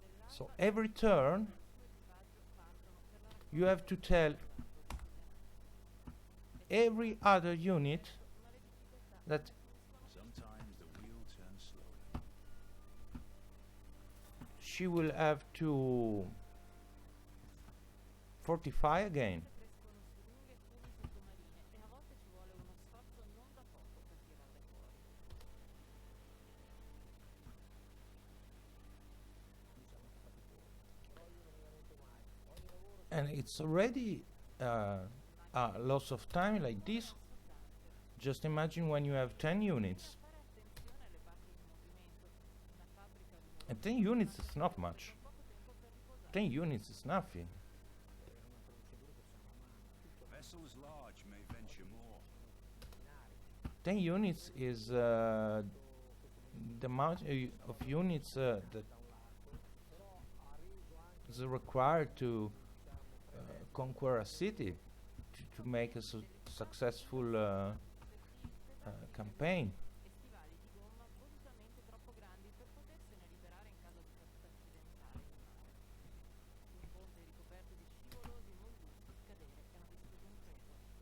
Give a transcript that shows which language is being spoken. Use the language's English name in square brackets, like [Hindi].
[English] So every turn you have to tell every other unit that Sometimes the wheel turns slowly. she will have to fortify again. [Italian] Crescono su lunghe funi sottomarine e a volte ci vuole uno sforzo non da poco per tirarle fuori. [English] And it's already a loss of time like this. Just imagine when you have 10 units. [Italian] Fare attenzione alle parti in movimento. Una fabbrica rumorosa [English] And 10 units is not much. [Italian] poco tempo per riposare. [English] 10 units is nothing. Vessels large may venture more. 10 units is the amount of units that is required to conquer a city to make a successful campaign. [Italian] E stivali di gomma volutamente troppo grandi per potersene liberare in caso di caduta accidentale in mare. Su un ponte ricoperto di scivolosi molluschi cadere è una distruzione impresa.